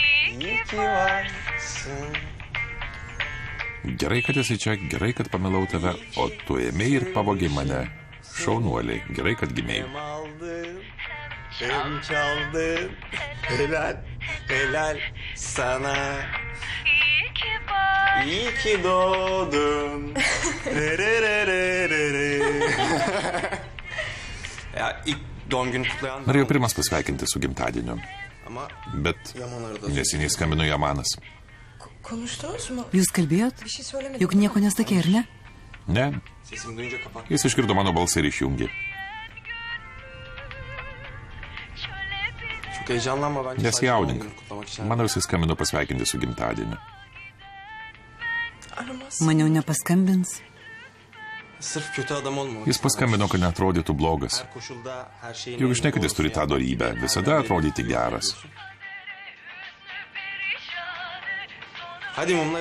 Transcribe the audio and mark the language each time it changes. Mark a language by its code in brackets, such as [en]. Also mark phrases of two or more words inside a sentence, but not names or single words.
[tr] İyi ki varsın. [lt] Gerai, kad esi čia, gerai, kad pamilau tave, o tu ėmėjai ir pavogiai mane. Šaunuoliai, gerai, kad gimėjai. [tr] Hem aldın, hem çaldın. Helal, helal sana. İyi ki doğdun. Ya ilk doğum günü kutlayan... [lt] Norėjau pirmas pasveikinti su gimtadieniu, [tr] Ama [lt] bet [tr] Yaman arada... [lt] neseniai skambino Jamanas. [tr] Konuştunuz mu? [lt] Jūs kalbėjot? [tr] Bir şey söylemedim. [lt] Juk nieko nesakė, ar ne? Ne, [tr] Sesimi duyunca kapat. [lt] jis išgirdo mano balsą ir išjungė. [tr] Çok heyecanlanma bence. [lt] Nesijaudink. [tr] Sadece doğum günü kutlamak için. [lt] Manau, jis skambino pasveikinti su gimtadieniu. [tr] Aramaz. [lt] Maniau nepaskambins. [tr] Sırf kötü adam olma. [lt] Jis paskambino, kad neatrodytų blogas. [tr] Her koşulda her şeyin... [lt] Juk žinai, kad jis turi tą dorybę, visada atrodyti geras. [tr] Hadi mumlar...